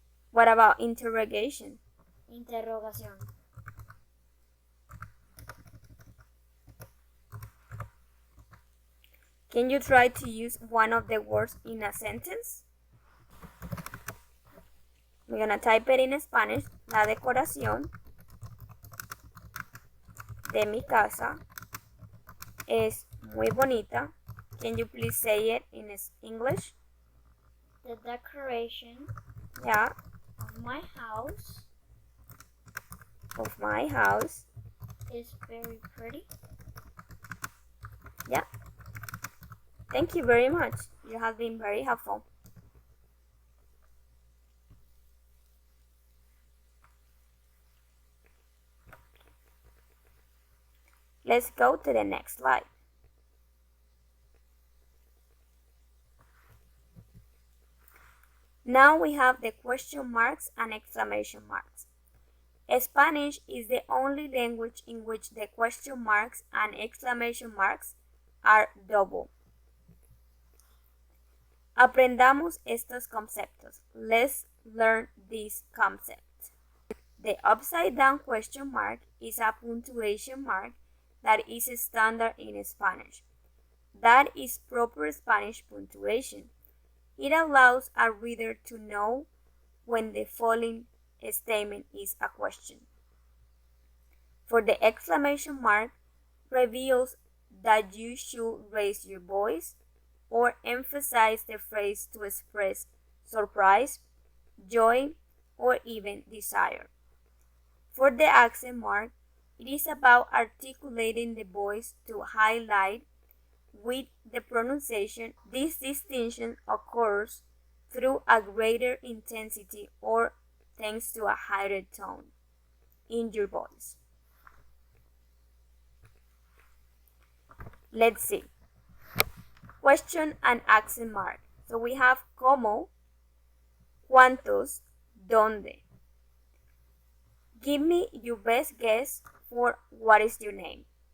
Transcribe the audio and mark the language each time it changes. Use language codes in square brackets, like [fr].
[en] What about interrogation? [es] interrogación, [en] Can you try to use one of the words in a sentence? We're gonna type it in Spanish. [es] La decoración de mi casa es muy bonita. [en] Can you please say it in English? the decoration Yeah, of my house of my house. is very pretty. Yeah. Thank you very much. You have been very helpful. Let's go to the next slide. Now we have the question marks and exclamation marks. Spanish is the only language in which the question marks and exclamation marks are double. [es] Aprendamos estos conceptos. [en] Let's learn these concepts. The upside down question mark is a punctuation mark that is standard in Spanish. That is proper Spanish punctuation. It allows a reader to know when the following statement is a question. For the exclamation mark, reveals that you should raise your voice or emphasize the phrase to express surprise, joy, or even desire. For the accent mark, it is about articulating the voice to highlight with the pronunciation, this distinction occurs through a greater intensity or thanks to a higher tone in your voice. Let's see. Question and accent mark. So we have cómo, cuántos, dónde. Give me your best guess for what is your name.